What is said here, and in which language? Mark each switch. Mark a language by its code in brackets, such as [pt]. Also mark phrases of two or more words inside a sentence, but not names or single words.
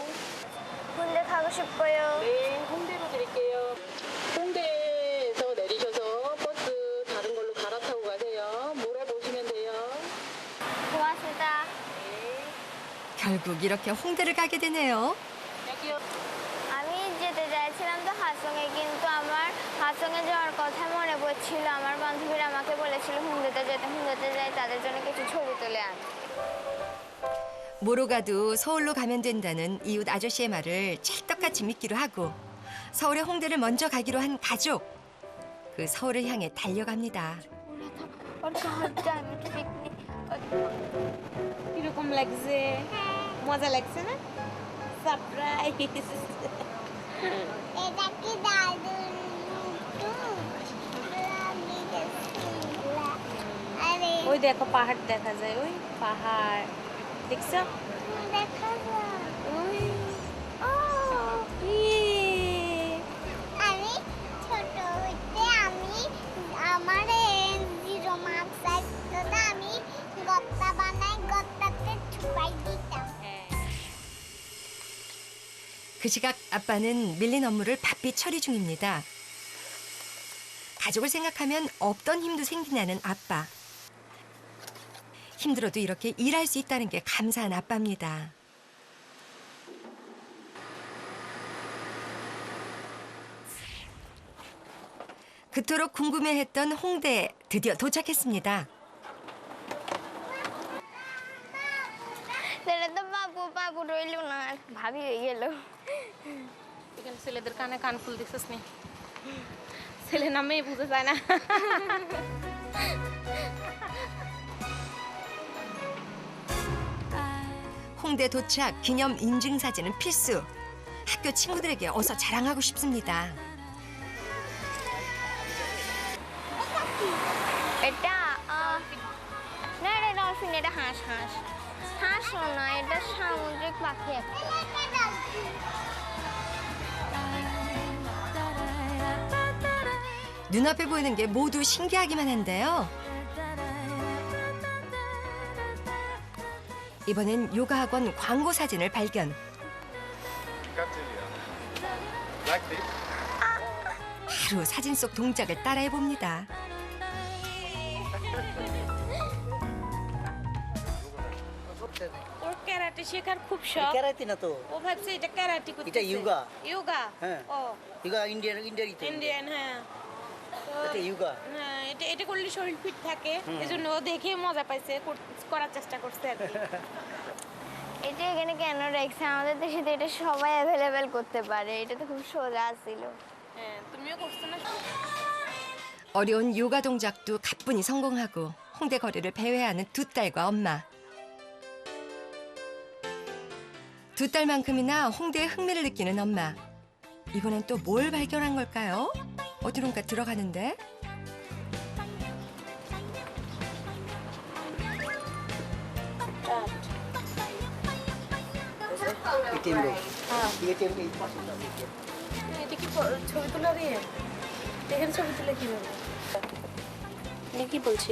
[ko] 군대 가고 싶어요. 네, 홍대로 드릴게요. 홍대에서 내리셔서 버스 다른 걸로 갈아타고 가세요. 물어보시면 돼요. 고맙습니다. 결국 이렇게 홍대를 গা게 되네요. 여기요. [bn] আমি যেতে চাইছিলাম তো হাসংয়ে কিন্তু আমার হাসংয়ে যাওয়ার কথা মনে পড়ছিল আমার বান্ধবীরা আমাকে বলেছিল হুন্দেতে যাই তাদের জন্য কিছু ছবি তুলে আন [ko] 뭐로 가도 서울로 가면 된다는 이웃 아저씨의 말을 찰떡같이 믿기로 하고 서울의 홍대를 먼저 가기로 한 가족. 그 서울을 향해 달려갑니다. [bn] কিরকম লাগছে মজা লাগছে না সারপ্রাইজ এটা কি দাদুর আরে ওই দেখো পাহাড় দেখা যায় ওই পাহাড় দেখছো দেখা যায় ওই ও ইয়ে আমি ছোট হইতে আমি আমার জিরো মার্কস আসতো না আমি গত্তা বানাই গত্তাতে ছুপাই দিতাম [ko] 그 시각 아빠는 밀린 업무를 바삐 처리 중입니다. 가족을 생각하면 없던 힘도 생긴다는 아빠. 힘들어도 이렇게 일할 수 있다는 게 감사한 아빠입니다. 그토록 궁금해했던 홍대에 드디어 도착했습니다. [bn] সেটা তো বাবু রইল না ভাবি হয়ে গেল এখানে ছেলেদের কানে কানফুল দিছিস নি ছেলে নামে বুঝে যায় না [ko] 홍대 도착 기념 인증사진은 필수. 학교 친구들에게 어서 자랑하고 싶습니다. [bn] এটা না এটা ডলফিন এটা হাঁস না এটা সামুদ্রিক পাখি একটা [ko] 눈앞에 보이는 게 모두 신기하기만 한데요. 이번엔 요가 학원 광고 사진을 발견. 바로 사진 속 동작을 따라해 봅니다. [bn] ওর ক্যারাটে শেখার খুব শখ ক্যারাতে না তো ও ভাবছে এটা ক্যারাটে করতে এটা yoga। যোগা হ্যাঁ। ও ইগা ইন্ডিয়ান ইন্ডিয়ান হ্যাঁ তো এটা yoga। হ্যাঁ এটা করলে শরীর ফিট থাকে এজন্য ও দেখে মজা পাইছে করার চেষ্টা করছে আর কি এটা এখানে কেন রেখেছে আমাদের দেশে তো এটা সবাই অ্যাভেলেবেল করতে পারে এটা তো খুব সোজা ছিল হ্যাঁ তুমিও করছো না [ko] 어려운 요가 동작도 가뿐히 성공하고 홍대 거리를 배회하는 두 딸과 엄마. 두 딸만큼이나 홍대에 흥미를 느끼는 엄마. 이번엔 또 뭘 발견한 걸까요? 어디론가 들어가는데? [bn] এটা কি ছবি তোলা রে দেখেন ছবি তুলে কিভাবে কি বলছি